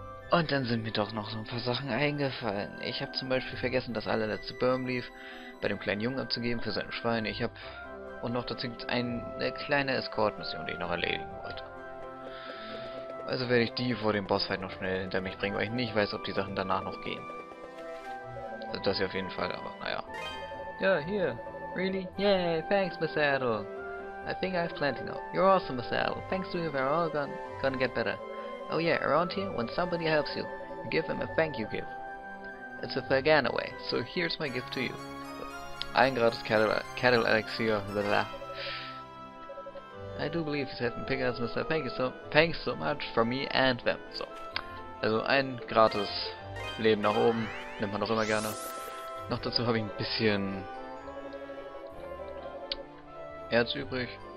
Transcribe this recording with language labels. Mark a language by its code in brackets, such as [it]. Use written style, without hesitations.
[de] Und dann sind mir doch noch so ein paar Sachen eingefallen. Ich habe zum Beispiel vergessen, das allerletzte Birnleaf bei dem kleinen Jungen abzugeben für seine Schweine. Und noch dazu gibt es eine kleine Escort-Mission, die ich noch erledigen wollte. Also werde ich die vor dem Bossfight noch schnell hinter mich bringen, weil ich nicht weiß, ob die Sachen danach noch gehen. Also das ja auf jeden Fall, aber naja. Ja, hier. [en] Really? Yay, thanks, Miss Saddle. I think I have plenty now. You're awesome, Miss Saddle. Thanks to you, we're all gonna get better. Oh yeah, around here, when somebody helps you, you give them a thank you gift. It's a Felghana way, so here's my gift to you. [de] Ein gratis [en] Cattle Elixir, blah. I do believe you said pick us, Mr. Thanks so much for me and them. So. [de] Also ein gratis Leben nach oben, nimmt man doch immer gerne. Noch dazu habe ich ein bisschen Erz übrig.